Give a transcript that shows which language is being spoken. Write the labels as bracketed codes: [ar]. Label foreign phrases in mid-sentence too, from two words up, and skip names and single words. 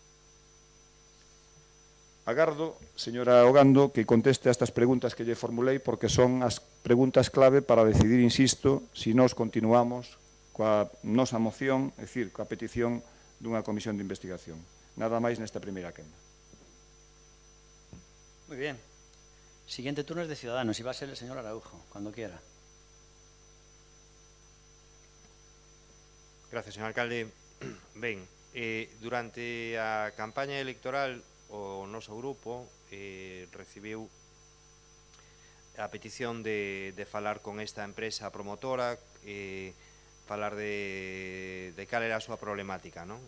[gl] Agardo, señora Ogando, que conteste a estas preguntas que lle formulei, porque son as preguntas clave para decidir, insisto, si nós continuamos coa nosa moción, é dicir, coa petición dunha comisión de investigación. Nada máis nesta primeira quenda. [es] Muy bien. Siguiente turno es de Ciudadanos y va a ser el señor Araujo, cuando quiera. Gracias, señor alcalde. [gl] Ben, durante a campaña electoral o noso grupo recibiu a petición de falar con esta empresa promotora, falar de cal era a súa problemática, non?